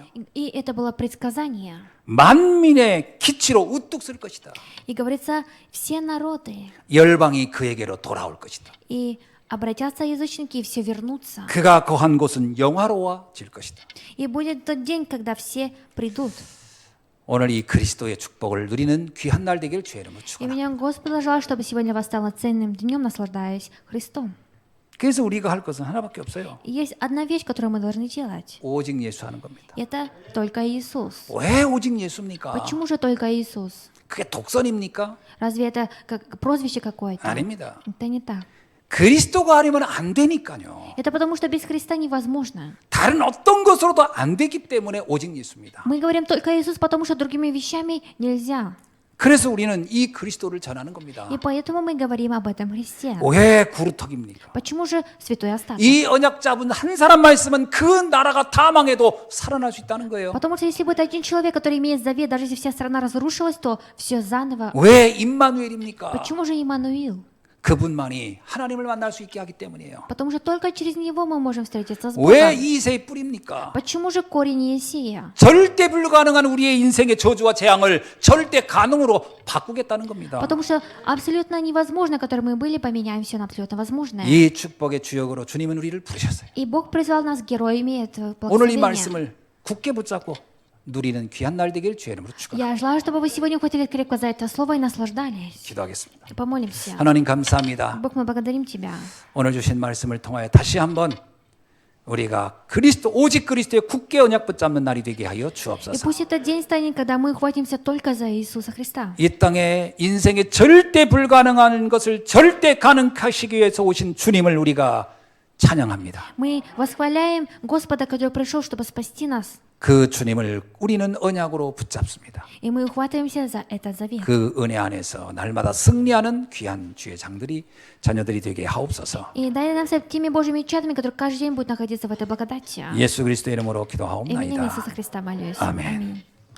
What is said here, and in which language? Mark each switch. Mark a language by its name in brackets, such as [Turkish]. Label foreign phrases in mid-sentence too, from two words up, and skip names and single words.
[Russian] И это было предсказание. [Korean] 만민의 기치로 우뚝 설 것이다. [Russian] И говорится, все народы, [Korean] 열방이 그에게로 돌아올 것이다. [Russian] и обратятся язычники, и все вернутся. [Korean] 그가 거한 곳은 영화로워질 것이다. [Russian] И будет тот день, когда все придут. [Korean] 오늘 이 그리스도의 축복을 누리는 귀한 날 되길 주의 이름으로 [Russian] И [Korean] 축원합니다. [Russian] меня Господь желаю, чтобы сегодня вас стало ценным днем, наслаждаясь Христом. [Korean] 그래서 우리가 할 것은 하나밖에 없어요. [Russian] И есть одна вещь, которую мы должны делать. [Korean] 오직 예수하는 겁니다. [Russian] Это только Иисус. [Korean] 왜 오직 예수입니까? [Russian] Почему же только Иисус? [Korean] 그게 독선입니까? [Russian] Разве это как прозвище какое-то? [Korean] 아닙니다. [Russian] Это не так. [Korean] 그리스도가 아니면 안 되니까요. [Russian] Это потому, что без Христа невозможно. [Korean] 다른 어떤 것으로도 안 되기 때문에 오직 예수입니다. [Russian] Мы говорим только Иисус, потому что другими вещами нельзя. [Korean] 그래서 우리는 이 그리스도를 전하는 겁니다. [Russian] И поэтому мы говорим об этом Христе. [Korean] 왜 구루턱입니까? [Russian] Почему же святой остаток? [Korean] 이 언약 잡은 한 사람만 있으면 그 나라가 다 망해도 살아날 수 있다는 거예요. [Russian] Потому что если будет один человек, который имеет завет, даже если вся страна разрушилась, то все заново. [Korean] 왜 임마누엘입니까? [Russian] Почему же Иммануил? [Korean] 그분만이 하나님을 만날 수 있게 하기 때문이에요. [Russian] Потому что только через него мы можем встретиться с [Korean] 왜 [Russian] Богом. [Korean] 이세의 뿌리입니까? [Russian] Почему же корень Иесия? [Korean] 절대 불가능한 우리의 인생의 저주와 재앙을 절대 가능으로 바꾸겠다는 겁니다. [Russian] Потому что абсолютно невозможно, которым мы были, поменяем все на абсолютно возможное. [Korean] 이 축복의 주역으로 주님은 우리를 부르셨어요. [Russian] И Бог призвал нас героями этого [Korean] 오늘 이 [Russian] благословения. [Korean] 말씀을 굳게 붙잡고 누리는 귀한 날 되길 주의 이름으로 축원합니다. [Russian] Я желаю, чтобы вы сегодня ухватили крепко за это слово и наслаждались. [Korean] 기도하겠습니다. [Russian] Помолимся. [Korean] 하나님 감사합니다. [Russian] Бог, мы благодарим Тебя. [Korean] 오늘 주신 말씀을 통하여 다시 한번 우리가 그리스도 오직 그리스도의 굳게 언약 붙잡는 날이 되게 하여 [Russian] И [Korean] 주옵소서. [Russian] пусть этот день станет, когда мы ухватимся только за Иисуса Христа. [Korean] 이 땅에 인생에 절대 불가능한 것을 절대 가능하시기 위해서 오신 주님을 우리가 찬양합니다. [Russian] Мы восхваляем Господа, который пришел, чтобы спасти нас. [Korean] 그 주님을 우리는 언약으로 붙잡습니다. [Russian] И мы ухватываемся за этот завет. [Korean] 그 은혜 안에서 날마다 승리하는 귀한 주의 장들이 자녀들이 되게 하옵소서. [Russian] И дай нам стать теми Божьими чадами, которые каждый день будут находиться в этой благодати. [Korean] 예수 그리스도의 이름으로 [Russian] Именем [Korean] 기도하옵나이다. [Russian] Иисуса Христа молюсь. [Korean] 아멘. [Russian] Аминь.